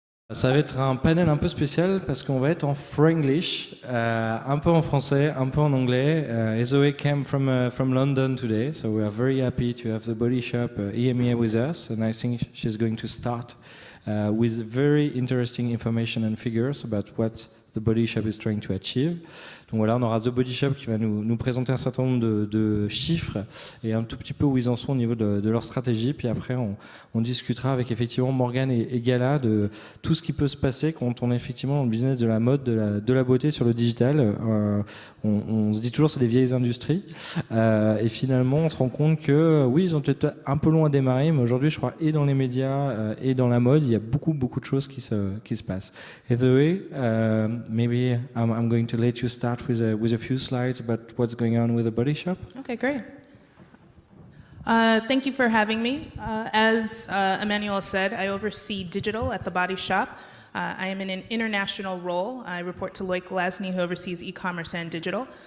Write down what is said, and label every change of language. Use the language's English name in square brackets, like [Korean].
[French] Ça va être un panel un peu spécial parce qu'on va être en Franglish, un peu en français, un peu en anglais. [English] Zoe came from London today, so we are very happy to have the Body Shop EMEA with us, and I think she's going to start with very interesting information and figures about what the Body Shop is trying to achieve. [French] Donc voilà, on aura The Body Shop qui va nous présenter un certain nombre de chiffres et un tout petit peu où ils en sont au niveau de leur stratégie. Puis après, on discutera avec effectivement Morgane et Gala de tout ce qui peut se passer quand on est effectivement dans le business de la mode, de la beauté sur le digital. On se dit toujours c'est des vieilles industries et finalement on se rend compte que oui, ils ont peut-être un peu loin à démarrer, mais aujourd'hui je crois et dans les médias et dans la mode, il y a beaucoup de choses qui se passent. Et [English] Zoé, maybe I'm going to let you start with a few slides about what's going on with the Body Shop. Okay, great. Thank you for having me. As Emmanuel said, I oversee digital at The Body Shop. I am in an international role. I report to Loic Lasny, who oversees e-commerce and digital.